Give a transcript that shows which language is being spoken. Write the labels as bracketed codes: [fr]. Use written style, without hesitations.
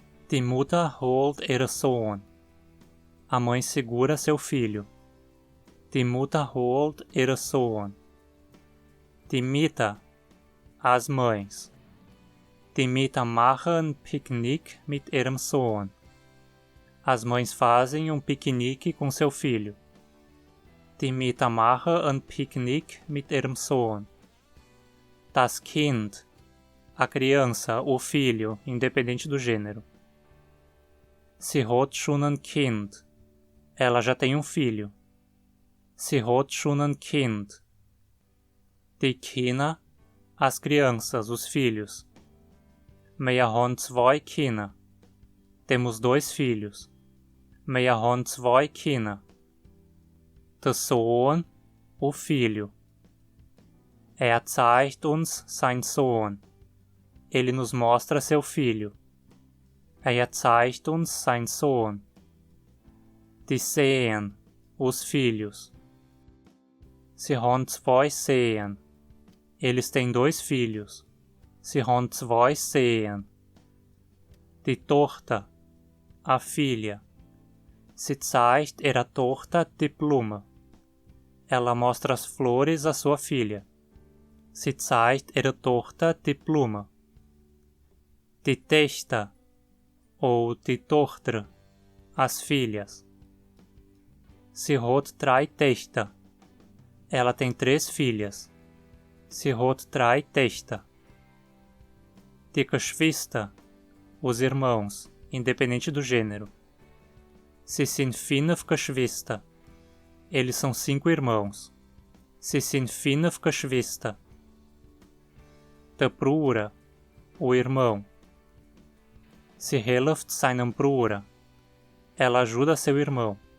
[de] Die Mutter holt ihren Sohn. [pt] A mãe segura seu filho. [de] Die Mutter holt ihren Sohn. Die Mütter, as mães. Die Mütter machen Piquenique mit ihrem Sohn. [pt] As mães fazem piquenique com seu filho. [de] Die Mütter machen ein Piquenique mit ihrem Sohn. [pt] Das Kind, a criança, o filho, independente do gênero. [de] Sie hat schon ein Kind. [pt] Ela já tem filho. [de] Sie hat schon ein Kind. Die Kinder, as crianças, os filhos. Wir haben zwei Kinder. [pt] Temos dois filhos. [de] Wir haben zwei Kinder. Der Sohn, o filho. Zeigt uns sein Sohn. [pt] Ele nos mostra seu filho. [de] Zeigt uns sein Sohn. Die Sehen, os filhos. Sie haben zwei Sehen. [pt] Eles têm dois filhos. [de] Sie haben zwei Sehen. Die Tochter, a filha. Sie zeigt ihrer Tochter die Blume. [pt] Ela mostra as flores à sua filha. [de] Sie zeigt ihrer Tochter die Blume. Die Töchter, ou die Tochter, as filhas. Sie hat drei Töchter. [pt] Ela tem três filhas. [de] Sie hat drei Töchter. [pt] Die Geschwister, os irmãos, independente do gênero. [de] Sie sind fünf Geschwister. [pt] Eles são 5 irmãos. [de] Sie sind fünf Geschwister. Der Bruder, o irmão. Sie hilft seinem Bruder. [pt] Ela ajuda seu irmão.